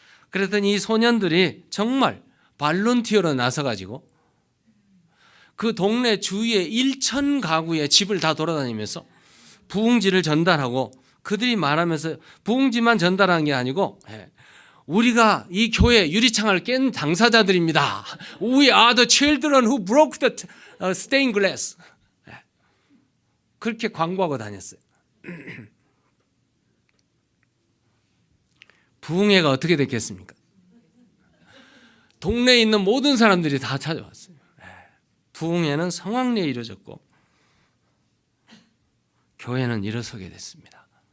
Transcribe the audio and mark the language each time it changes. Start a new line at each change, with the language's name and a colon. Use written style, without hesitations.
Korean: 그랬더니 이 소년들이 정말 발론티어로 나서가지고 그 동네 주위에 1,000가구의 집을 다 돌아다니면서 부흥지를 전달하고, 그들이 말하면서 부흥지만 전달한 게 아니고 우리가 이 교회 유리창을 깬 당사자들입니다.
English: We are the children who broke the stained glass.
Korean: 그렇게 광고하고 다녔어요. 부흥회가 어떻게 됐겠습니까? 동네에 있는 모든 사람들이 다 찾아왔어요. 부흥회는 성황리에 이루어졌고 교회는 일어서게 됐습니다.